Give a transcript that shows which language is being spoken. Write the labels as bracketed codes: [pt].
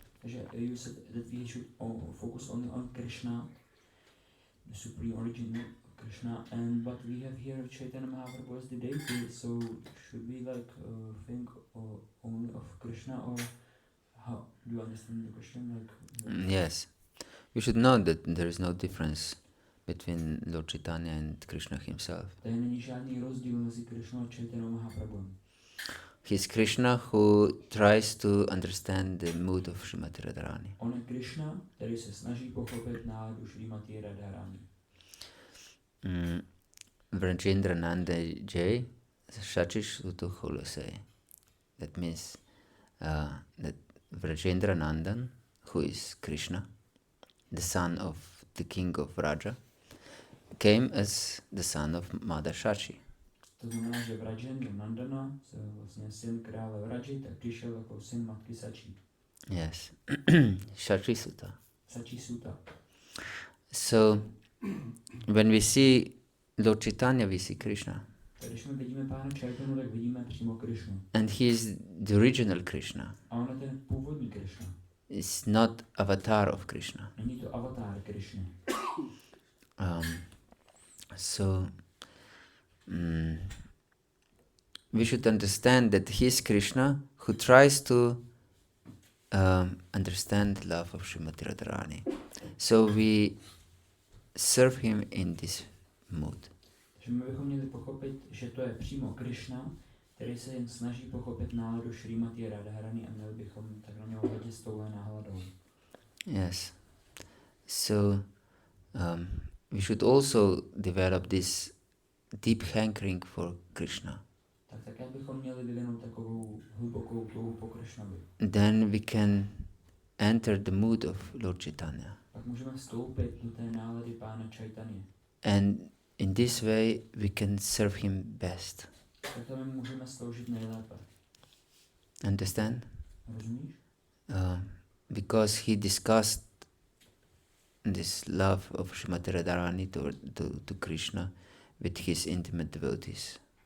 [en] Takže you said that we should focus only on Krishna, the supreme origin of Krishna, and but we have here Caitanya Mahaprabhu as the deity, so should we like think only of Krishna, or how do you understand the question? Like, Yes. You should know that there is no difference between Lord Caitanya and Krishna himself. [cs] tady není žádný rozdíl mezi Krishnou a Caitanya Mahaprabhu. [en] He's Krishna who tries to understand the mood of Srimati Radharani. [cs] On je Krishna, který se snaží pochopit náladu Srimati Radharani. [bn] Vrajendra Nanda Jai Shachish Suto Holosei. [en] That means that Vrajendra Nandan, who is Krishna, the son of the king of Vraja, came as the son of Mother Shachi. [cs] To znamená, že Vrajendra Nandana, vlastně syn krále Vraji, tak přišel jako syn matky Sači. [en] Yes. Shachi Sutta. [cs] Sači Suta. [en] So, when we see Lord Caitanya, we see Krishna. [cs] Když my vidíme pána Chaitanu, tak vidíme přímo Krishnu. [en] And he is the original Krishna. [cs] A on je ten původní Krishna. [en] It's not avatar of Krishna. [cs] Není to avatar Krishny. [en] So, we should understand that he is Krishna who tries to understand love of Srimati Radharani. So we serve him in this mood. [cs] Že my bychom měli pochopit, že to je přímo Krishna, který se jen snaží pochopit náladu Srimati Radharani a měli bychom tak na něho hledět s touhle náhledou. [en] Yes. So we should also develop this deep hankering for Krishna. [cs] Tak také bychom měli vyvinout takovou hlubokou touhu po Krishnovi. [en] Then we can enter the mood of Lord Caitanya. [cs] Pak můžeme vstoupit do té nálady pána Chaitanya. [en] And in this way we can serve him best. [cs] Takhle my můžeme sloužit nejlépe. [en] Understand? [cs] Rozumíš? [en] Because he discussed this love of Srimati Radharani to Krishna with his intimate devotees.